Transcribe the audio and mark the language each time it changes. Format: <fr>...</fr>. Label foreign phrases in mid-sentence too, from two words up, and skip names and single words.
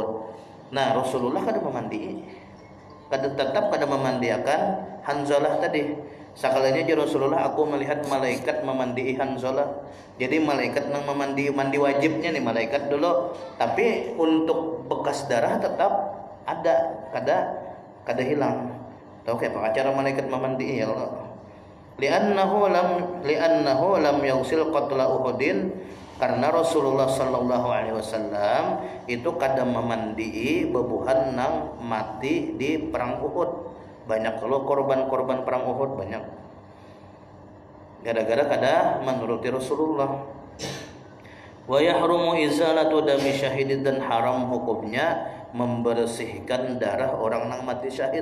<bjn>Nah, Rasulullah kada tetap memandiakan Hanzalah tadi. Sekalinya Rasulullah, aku melihat malaikat memandii Hanzalah. Jadi malaikat nang mandi wajibnya nih malaikat dulu, tapi untuk bekas darah tetap ada, kada hilang. Tahu kayak cara malaikat memandii</bjn> <ar>يا الله. لأنه لم يغسل قتلى أحد,</ar> <bjn>karena Rasulullah</bjn> <ar>صلى الله عليه وسلم</ar> <bjn>itu kada memandii bebuhan nang mati di perang Uhud. Banyak kalau korban-korban perang Uhud banyak. Gara-gara kada menuruti Rasulullah.</bjn> <ar>ويحرم إزالة دم شهيد,</ar> <bjn>dan haram hukumnya membersihkan darah orang nang mati syahid.</bjn>